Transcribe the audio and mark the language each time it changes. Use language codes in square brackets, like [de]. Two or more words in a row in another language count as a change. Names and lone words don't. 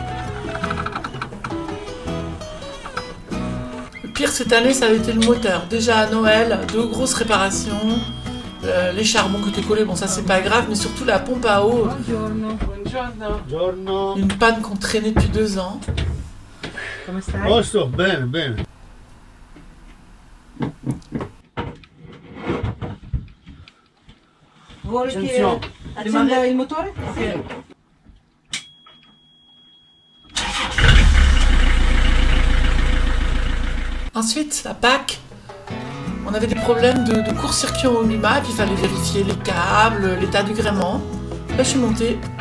[fr] Le pire cette année, ça avait été le moteur. Déjà à Noël, 2 grosses réparations. Les charbons qui étaient collés, bon ça c'est pas grave, mais surtout la pompe à eau. [it] Buongiorno. [fr] Une panne qu'on traînait depuis 2 ans. [it] Come stai? Posto? Bene, bene. Vuole che Attenzione. accenda il motore? [fr] Ensuite, à Pâques, on avait des problèmes de court-circuit en Oluma, puis il fallait vérifier les câbles, l'état du gréement. Là, je suis montée.